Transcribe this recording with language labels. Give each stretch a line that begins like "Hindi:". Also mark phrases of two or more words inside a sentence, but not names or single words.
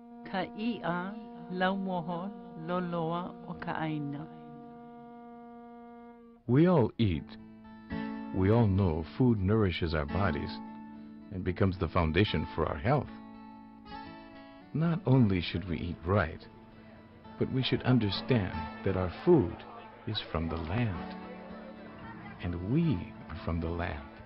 Hawaiian: ka ia laumoho loloa o ka ʻāina.
English: We all eat. We all know food nourishes our bodies and becomes the foundation for our health. Not only should we eat right, but we should understand that our food is from the land, and we are from the land.